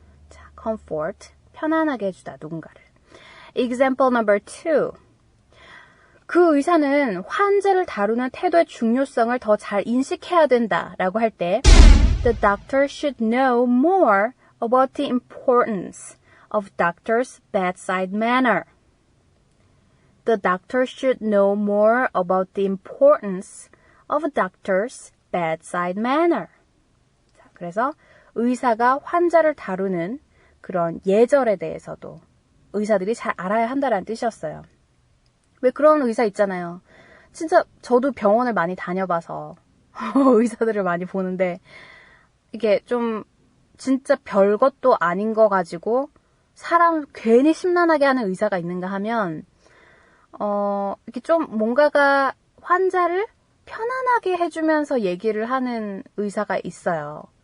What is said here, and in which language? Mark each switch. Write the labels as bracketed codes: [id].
[ko] 자, comfort, 편안하게 해주다, 누군가를. [en] Example number 2. [ko] 그 의사는 환자를 다루는 태도의 중요성을 더 잘 인식해야 된다라고 할 때 [en] The doctor should know more about the importance of doctor's bedside manner. The doctor should know more about the importance of a doctor's bedside manner. [ko] 자, 그래서 의사가 환자를 다루는 그런 예절에 대해서도 의사들이 잘 알아야 한다는 뜻이었어요. 왜 그런 의사 있잖아요. 진짜 저도 병원을 많이 다녀봐서 의사들을 많이 보는데 이게 좀 진짜 별것도 아닌 거 가지고 사람 괜히 심란하게 하는 의사가 있는가 하면 이렇게 좀 뭔가가 환자를 편안하게 해주면서 얘기를 하는 의사가 있어요.